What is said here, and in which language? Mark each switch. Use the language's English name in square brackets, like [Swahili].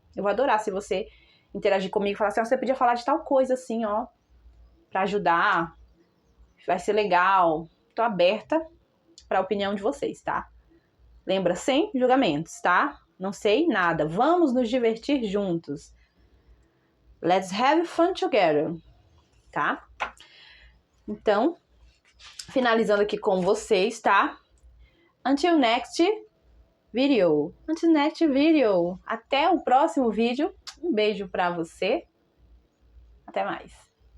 [Portuguese] Eu vou adorar se você interagir comigo e falar assim, você podia falar de tal coisa assim, ó, pra ajudar. Vai ser legal. Tô aberta para a opinião de vocês, tá? Lembra, sem julgamentos, tá? Não sei nada. Vamos nos divertir juntos. [English] Let's have fun together, tá? [Portuguese] Então, finalizando aqui com vocês, tá? [English] Until next video. Until next video. [Portuguese] Até o próximo vídeo. Um beijo pra você. Até mais.